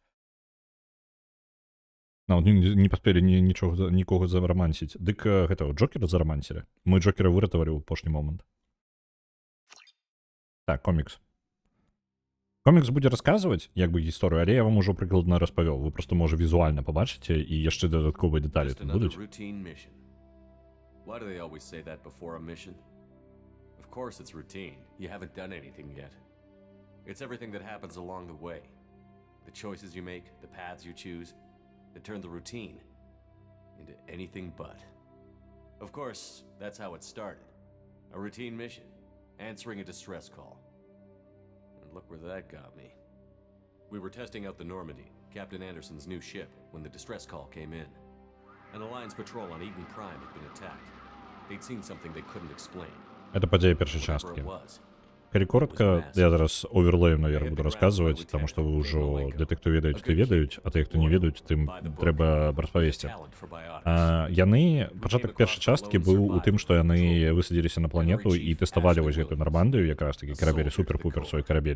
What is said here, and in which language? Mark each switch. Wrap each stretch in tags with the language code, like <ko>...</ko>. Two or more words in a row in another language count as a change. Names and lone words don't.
<be>Не паспелі нікога зарамансіць. Дык гэтага Джокера зарамансілі. Мы Джокера выратавалі ў апошні момант. Так, комікс. Комікс будзе расказваць, як бы гісторыю, але я вам ужо прыкладна распавёл. Вы проста, можа, візуальна пабачыце, і яшчэ дадатковыя дэталі тут будуць.</be> <en>Of course it's routine. You haven't done anything yet. It's everything that happens along the way. The choices you make, the paths you choose, that turn the routine into anything but. Of course, that's how it started. A routine mission, answering a distress call. And look where that got me. We were testing out the Normandy, Captain Anderson's new ship, when the distress call came in. An Alliance patrol on Eden Prime had been attacked. They'd seen something they couldn't explain.</en> <be>Это подея першей</be> <en>Whatever</en> <be>частки.</be> <en>it was.</en> <be>Калі коротко, я зараз оверлеем, наверное, буду расказваць, таму што вы ўжо для тых, хто ведаюць, ты ведаюць, а тых, хто не ведаюць, тым трэба распавесці. Яны, пачатак першай часткі быў у тым, што яны высадзіліся на планету і тэставалі вось гэтую Нармандыю, якраз такі карабель, супер-пупер свой карабель.</be>